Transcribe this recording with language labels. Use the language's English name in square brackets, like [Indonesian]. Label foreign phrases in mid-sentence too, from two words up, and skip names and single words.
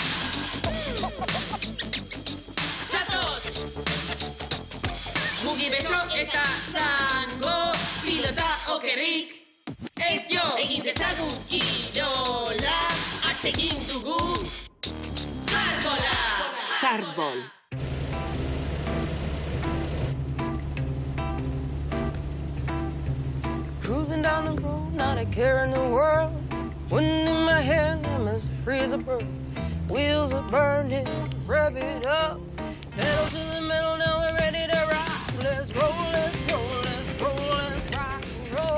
[Basque] Zatoz! Mugi beso eta zango, pilota okerrik. Ez jo, egin dezagu kirola, atsegin dugu. Hardball. [English] Cruising down the road, not a care in the world. Wind in my hair, I'm as free as a bird. Wheels are burning, rev it up. Pedal to the metal, now we're ready to rock. Let's roll, let's roll, let's roll, let's rock and roll.